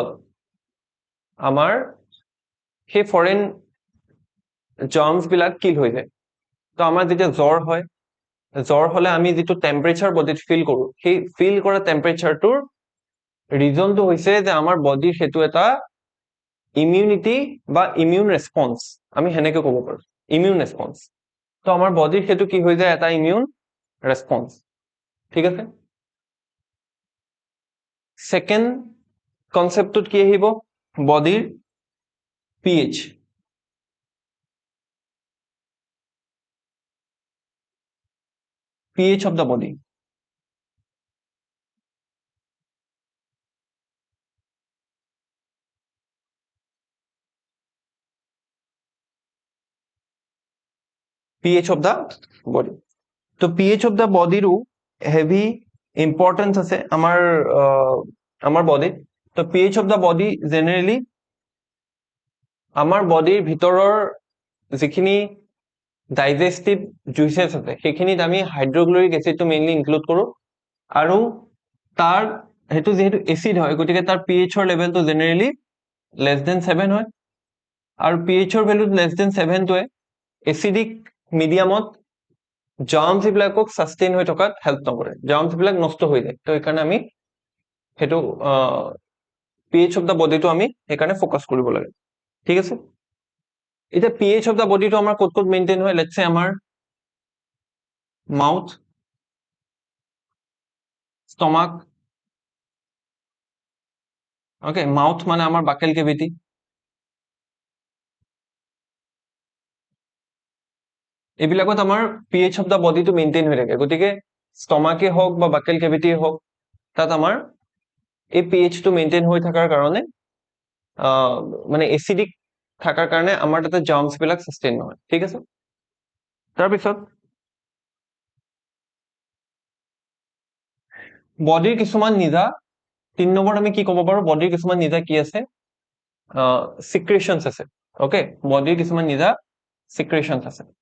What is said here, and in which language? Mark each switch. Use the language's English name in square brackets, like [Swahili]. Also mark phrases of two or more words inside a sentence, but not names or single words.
[Assamese] আমাৰ সেই [English] foreign germs [Assamese] বিলাক কিল হৈ যায় তো আমাৰ যেতিয়া জ্বৰ হলে আমি যেটো টেম্পাৰেচাৰ বডিত ফিল কৰো সেই ফিল কৰা টেম্পাৰেচাৰটোৰ ৰিজনটো হৈছে যে আমাৰ বডিৰ হেতু এটা ইমিউনিটি বা [English] immune response [Assamese] আমি হেনেকে ক'ব পাৰো [English] immune response [Assamese] তো আমাৰ বডিৰ হেতু কি হৈ যায় এটা [English] immune response [Assamese] ঠিক আছে সেকেন্ড কনসেপ্টত কি আহিব বডিৰ [English] pH of the body pH of the body [Assamese] তো [English] pH of the body [Assamese] ৰো [English] heavy importance [Assamese] আছে আমাৰ বডিত তো [English] pH of the body [Assamese] জেনাৰেলি আমাৰ বডিৰ ভিতৰৰ যিখিনি [English] digestive juices [Assamese] আছে সেইখিনিত আমি [English] hydrochloric acid mainly include [Assamese] কৰো আৰু তাৰ হেতু যেহেতু এসিড হয় গতিকে তাৰ pH ৰ লেভেলটো জেনাৰেলি [English] less than 7 [Assamese] হয় আৰু pH ৰ ভ্যালু [English] less than 7 [Assamese] টোৱে [English] acidic medium [Assamese] জার্মস বিলাকক সাস্টেইন হৈ থকাত হেল্প নকৰে জার্মস বিলাক নষ্ট হৈ যায় তো একাৰণে আমি হেতু [English] pH of the body [Assamese] টো আমি একাৰণে ফোকাস কৰিব লাগে ঠিক আছে এটা [English] pH of the body [Assamese] টো আমাৰ কত মেইনটেইন হয় [English] let's say [Assamese] আমাৰ [English] mouth stomach okay mouth [Assamese] মানে আমাৰ [English] buccal cavity [Assamese] এবিলাকত আমাৰ [English] pH of the body [Assamese] টো মেইনটেইন হৈ থাকে গতিকে স্টমাকে হওক বা [English] buccal cavity [Assamese] হওক তাত আমাৰ এই pH টো মেইনটেইন হৈ থাকাৰ কাৰণে মানে এসিডিক থাকাৰ কাৰণে আমাৰ তাতে জার্মস বিলাক সাস্টেইন নহয় ঠিক আছে তাৰ পিছত বডিৰ কিছুমান নিজা 3 নম্বৰ আমি কি ক'ব পাৰো বডিৰ কিছুমান নিজা কি আছে সিক্ৰেশনছ আছে ওকে বডিৰ কিছুমান নিজা সিক্ৰেশনছ আছে